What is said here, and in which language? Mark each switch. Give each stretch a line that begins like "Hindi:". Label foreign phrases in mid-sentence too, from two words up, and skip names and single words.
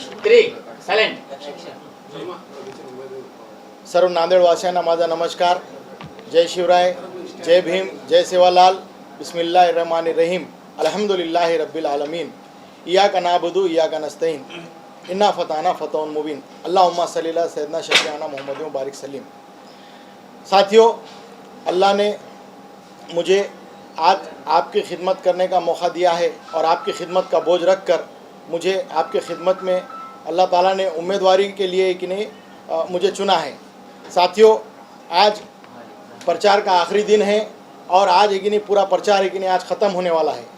Marathi: 3 सायलेंट. सर्व नांदेडवासियांना माझा नमस्कार. जय शिवराय, जय भीम, जय सेवालाल.
Arabic: بسم الله الرحمن الرحيم. الحمد لله رب العالمين. إياك نعبد إياك نستعين. إنا فتحنا فتحا مبينا. اللهم صل على سيدنا شفيعنا محمد و بارك سلم.
Hindi: साथियों, अल्लाह ने मुझे आज आपकी खिदमत करने का मौका दिया है और आपकी खिदमत का बोझ रख कर मुझे आपकी खिदमत में अल्लाह ताला ने उम्मीदवारी के लिए कि नहीं मुझे चुना है. साथियों, आज प्रचार का आखिरी दिन है और आज है कि नहीं पूरा प्रचार है कि नहीं आज ख़त्म होने वाला है.